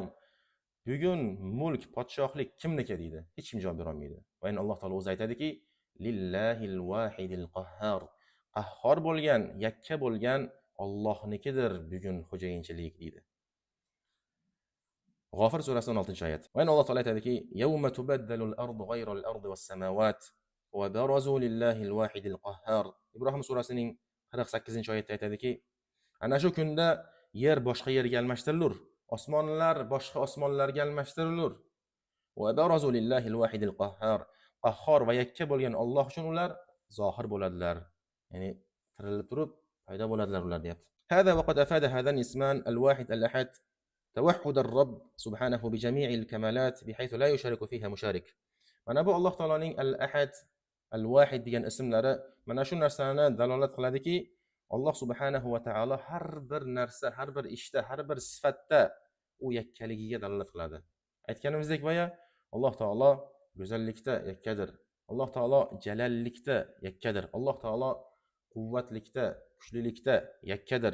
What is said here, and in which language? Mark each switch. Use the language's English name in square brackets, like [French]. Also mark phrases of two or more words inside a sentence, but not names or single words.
[Uzbek] Bugun mulk, podshohlik kimniki deydi. Hech kim javob bera olmaydi. Va endi Alloh taolo o'zi aytadiki: [Arabic] "لله الواحد القهار." [Uzbek] Qahhor bo'lgan, yakka bo'lgan Allohnikidir bugun xo'jayinchilik deydi. G'ofir surasi 16-oyat. Va yana Alloh taolo aytadiki: [Arabic] "يوم تبدل الأرض غير الأرض والسماوات وبرزوا لله الواحد القهار." [Uzbek] Ibrohim surasining 48-oyatda aytadiki, ana shu kunda yer boshqa yerga almashtirilur, osmonlar boshqa osmonlarga almashtirilur. [Arabic] وبرزوا لله الواحد القهار. [Uzbek] Qahhor va yakka bo'lgan Alloh uchun ular zohir bo'ladilar. Ya'ni tirilib turib paydo bo'ladilar ular deyapti. [Arabic] هذا وقد أفاد هذان اسمان الواحد الأحد توحد الرب سبحانه بجميع الكمالات بحيث لا يشارك فيها مشارك. [Uzbek] Mana bu Alloh taoloning al-ahad, al-wahid degan ismlari mana shu narsani dalolat qiladiki, Alloh [Arabic] سبحانه وتعالى [Uzbek] har bir narsa, har bir ishda, har bir sifatda u yakkaligiga dalolat qiladi. Aytganimizdek boya, Alloh taolo go'zallikda yakkadir. Alloh taolo jalallikda yakkadir. Alloh taolo quvvatlikda, kuchlilikda yakkadir.